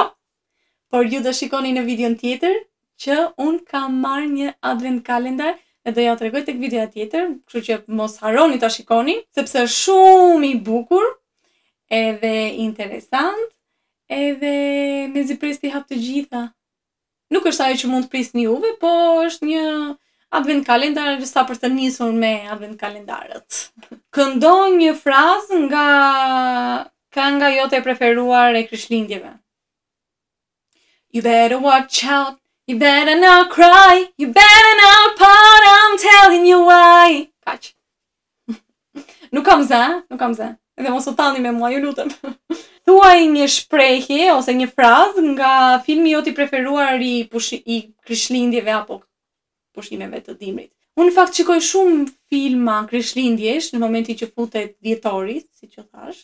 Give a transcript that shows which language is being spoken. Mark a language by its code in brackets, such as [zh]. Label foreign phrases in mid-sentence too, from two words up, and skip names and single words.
[sq] Por ju do shikoni në videon tjetër që unë kam marrë një advent kalendar dhe do ja tregoj tek videoja tjetër, kështu që mos harroni ta shikoni, sepse është shumë i bukur, edhe interesant, edhe mezi pres t'i hap të gjitha. Nuk është ajo që mund të prisni juve, po është një advent kalendar sa për të nisur me advent kalendarët. Këndo një frazë nga kënga jote e preferuar e Krishtlindjeve. [en] You better watch out, you better not cry, you better not pout, I'm telling you why. [sq] Kaq. Nuk kam zë. Edhe mos u tani me mua, ju lutem. Thuaj një shprehje ose një frazë nga filmi jot i preferuar i Krishtlindjeve apo pushimeve të dimrit. Unë në fakt shikoj shumë filma Krishtlindjesh në momentin që futet dhjetorit, siç u thash.